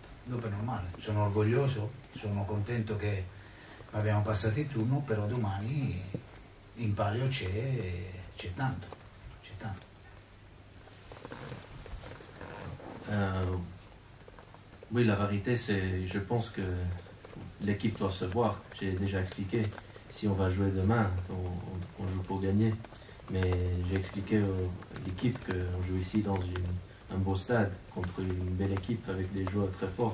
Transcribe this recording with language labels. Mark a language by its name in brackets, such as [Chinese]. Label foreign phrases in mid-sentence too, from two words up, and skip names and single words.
[Italian] Dopo è normale, sono orgoglioso, sono contento che abbiamo passato il turno, però domani in palio c'è tanto, c'è tanto. [French] Oui, la vérité, c'est, je pense que l'équipe doit se voir. J'ai déjà expliqué, si on va jouer demain, on joue pour gagner. Mais j'ai expliqué à l'équipe qu'on joue ici dans un beau stade, contre une belle équipe avec des joueurs très forts.